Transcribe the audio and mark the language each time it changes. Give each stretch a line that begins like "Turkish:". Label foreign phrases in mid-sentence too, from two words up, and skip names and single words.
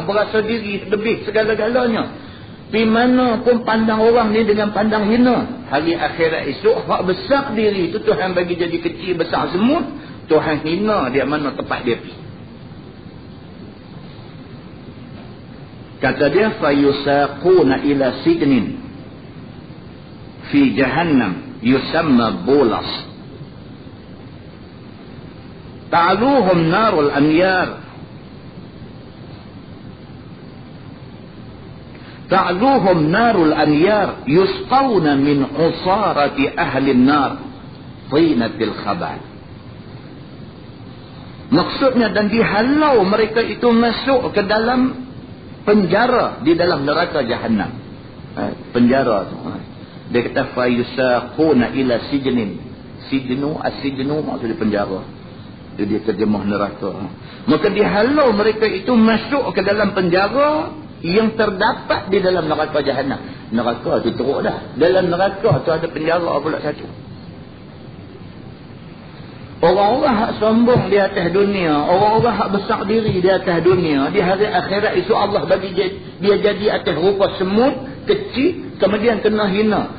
Malay: Berasa diri lebih segala-galanya. Di mana pun pandang orang ni dengan pandang hina. Hari akhirat esok. Hak besar diri itu Tuhan bagi jadi kecil besar semut. Tuhan hina dia mana tempat dia pergi. Kata dia.
Arabic: فيساقون إلى سجن. في جهنم. يسمى بولس. تعلوهم نار الأنيار. تعلوهم نار الأنيار. يسقون من عصارة أهل النار. طينة الخبال.
Malay: Maksudnya dan dihalau mereka itu masuk ke dalam penjara. Di dalam neraka jahannam. Penjara tu. Dia kata
Arabic: فيساقون إلى سجن. سجن، السجن
Malay: maksudnya penjara. Dia terjemah neraka. Maka dihalau mereka itu masuk ke dalam penjara yang terdapat di dalam neraka jahannam. Neraka tu teruk dah. Dalam neraka tu ada penjara pula satu. Orang-orang hak sombong di atas dunia, orang-orang hak besar diri di atas dunia, di hari akhirat itu Allah bagi dia jadi atas rupa semut, kecil, kemudian kena hina.